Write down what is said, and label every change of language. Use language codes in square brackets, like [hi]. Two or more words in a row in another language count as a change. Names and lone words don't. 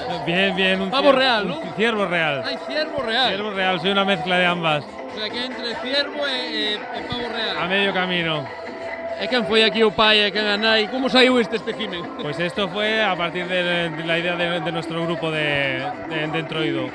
[es] Bien, un Pavo real, un ¿no? ciervo real. Hay ciervo real. Ciervo real, soy una mezcla de ambas. O sea, que entre ciervo [gl] e pavo real. [es] A medio camino. [gl] E quen foi aquí o pai e quen a nai? Como saiu este espécimen? [es] Pues esto fue a partir de la idea de nuestro grupo de Entroido.